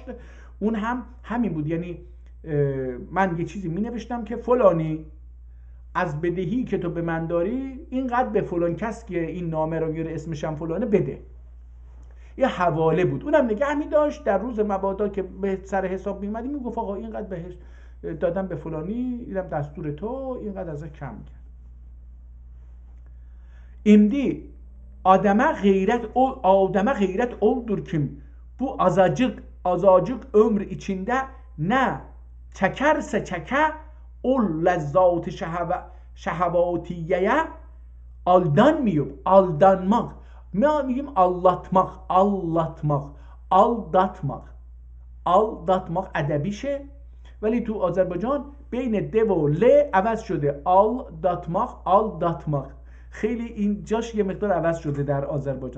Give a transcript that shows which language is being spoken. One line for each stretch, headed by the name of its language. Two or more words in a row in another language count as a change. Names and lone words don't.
Persian: اون هم همین بود، یعنی من یه چیزی می نوشتم که فلانی از بدهی که تو به من داری اینقدر به فلان کس که این نامه رو میاره اسمش هم فلانه بده. یه حواله بود. اونم نگه می داشت در روز مبادا که به سر حساب می اومدیم میگفت آقا اینقدر بهش دادم به فلانی، اینم دستور تو، اینقدر ازش کم کرد.
Ottoman Turkish: İmdi ademe gayret oldur kim bu azacık ömür içinde ne çekerse çeke ol lezzat şehavatiyeye aldanmak.
Persian: ما میگیم aldatmak ادبیشه ولی تو آذربایجان بین د و ل عوض شده. aldatmak خیلی این جاش یه مقدار عوض شده در آذربایجان.